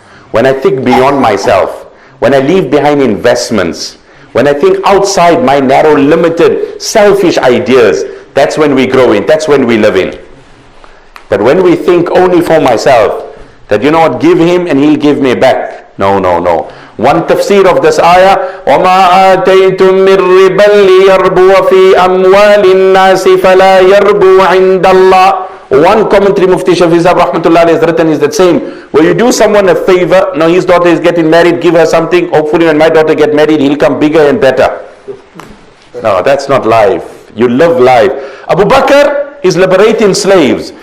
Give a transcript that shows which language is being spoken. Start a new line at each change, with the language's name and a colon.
English: When I think beyond myself, when I leave behind investments, when I think outside my narrow, limited, selfish ideas, that's when we grow in, that's when we live in. But when we think only for myself, that you know what, give him and he'll give me back. No, no, no. One tafsir of this ayah,
Arabic: وَمَا آتَيْتُم مِّن رِّبًا لِيَرْبُوَ فِي أَمْوَالِ النَّاسِ فَلَا يَرْبُو عِندَ اللَّهِ.
English: One commentary Mufti Shafi Sahib Rahmatullah has written is that same. Where you do someone a favor, now his daughter is getting married, give her something, hopefully when my daughter get married, he'll come bigger and better. No, that's not life. You live life. Abu Bakr is liberating slaves.